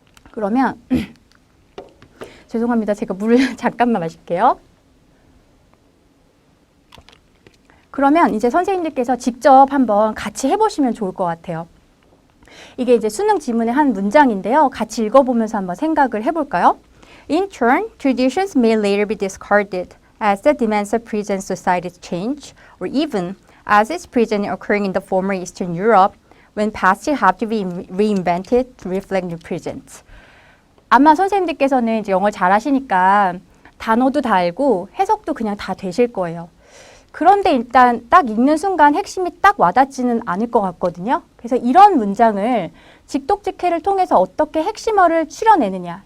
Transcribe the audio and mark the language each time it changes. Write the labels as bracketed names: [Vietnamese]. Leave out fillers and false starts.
[Korean] 그러면 죄송합니다. 제가 물 잠깐만 마실게요. 그러면 이제 선생님들께서 직접 한번 같이 해보시면 좋을 것 같아요. 이게 이제 수능 지문의 한 문장인데요. 같이 읽어보면서 한번 생각을 해볼까요? [English] In turn, traditions may later be discarded as the demands of present societies change, or even as is present occurring in the former Eastern Europe, when past have to be reinvented to reflect new present. [Korean] 아마 선생님들께서는 이제 영어를 잘 하시니까 단어도 다 알고 해석도 그냥 다 되실 거예요. 그런데 일단 딱 읽는 순간 핵심이 딱 와닿지는 않을 것 같거든요. 그래서 이런 문장을 직독직해를 통해서 어떻게 핵심어를 추려내느냐.